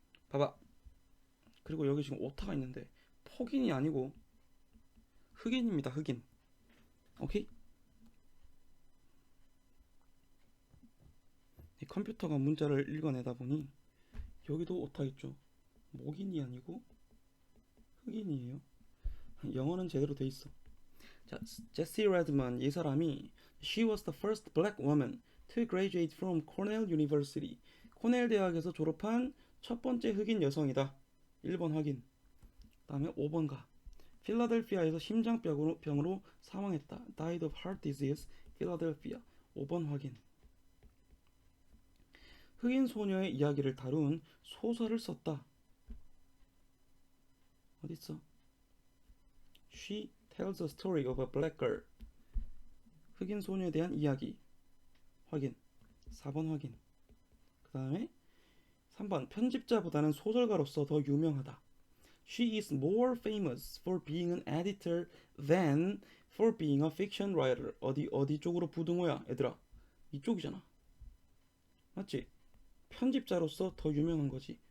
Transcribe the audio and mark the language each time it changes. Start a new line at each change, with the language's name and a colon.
Korean: 봐봐. 그리고 여기 지금 오타가 있는데 폭인이 아니고 흑인입니다. 흑인. 오케이? 이 컴퓨터가 문자를 읽어내다 보니 여기도 오타 있죠. 목인이 아니고 흑인이에요. 영어는 제대로 돼 있어. 자, 제시 레드먼 이 사람이
English: She was the first black woman to graduate from Cornell University.
Korean: 코넬 대학에서 졸업한 첫 번째 흑인 여성이다. 1번 확인. 다음에 5번 가. 필라델피아에서 심장병으로 사망했다.
English: Died of heart disease, Philadelphia.
Korean: 5번 확인. 흑인 소녀의 이야기를 다룬 소설을 썼다. 어딨어?
English: She tells a story of a black girl.
Korean: 흑인 소녀에 대한 이야기. 확인. 4번 확인. 그 다음에 3번 편집자보다는 소설가로서 더 유명하다.
English: She is more famous for being an editor than for being a fiction writer.
Korean: 어디 쪽으로 부등호야 얘들아? 이쪽이잖아. 맞지? 편집자로서 더 유명한 거지.